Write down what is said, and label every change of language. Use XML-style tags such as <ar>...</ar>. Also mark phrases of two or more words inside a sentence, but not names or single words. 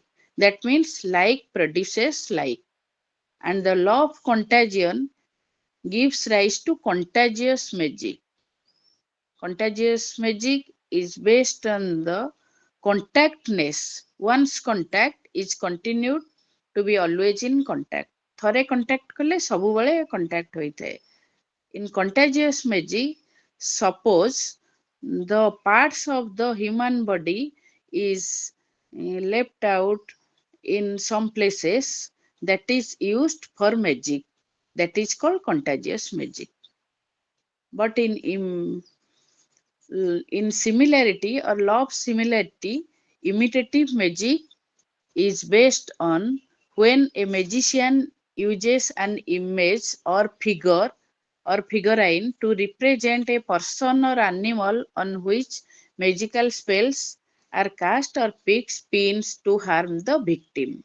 <en>That means like produces like. And the law of contagion gives rise to contagious magic. Contagious magic is based on the contactness. Once contact is continued to be always in contact.</en> <or>ଥରେ contact କଲେ ସବୁବେଳେ contact ହୋଇଥାଏ.</or> <en>In contagious magic, suppose the parts of the human body is left out in some places that is used for magic. That is called contagious magic. But in similarity or law of similarity, imitative magic is based on when a magician uses an image or figurine to represent a person or animal on which magical spells are cast or picks pins to harm the victim.</en>